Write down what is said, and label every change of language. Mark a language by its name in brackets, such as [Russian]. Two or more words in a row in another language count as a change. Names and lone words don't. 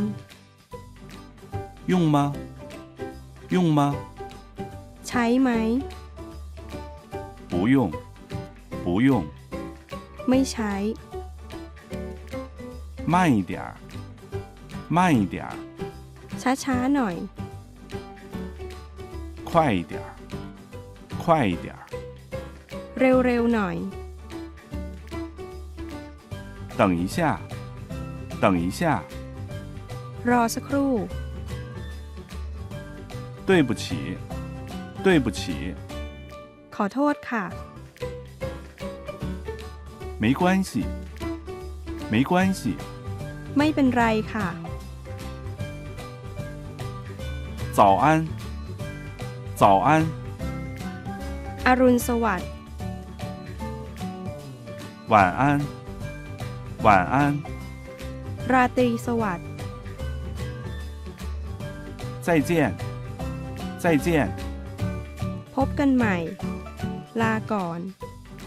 [Chinese] 用吗用吗 [Thai] ใช้ไหม [Chinese] 不用不用 [Thai] ไม่ใช้ [Chinese] 慢一点儿慢一点儿 [Thai] ช้าๆหน่อย [Chinese] 快一点儿快一点儿 [Thai] เร็วๆหน่อย [Chinese] 等一下等一下 [Thai] รอสักครู่ [Chinese] 对不起对不起 [Thai] ขอโทษค่ะ [Chinese] 没关系没关系 [Thai] ไม่เป็นไรค่ะ [Chinese] 早安早安 [Thai] อรุณสวัสดิ์ [Chinese] 晚安晚安 [Thai] ราตรีสวัสดิ์ [Chinese] 再见再见 [Thai] พบกันใหม่ ลาก่อน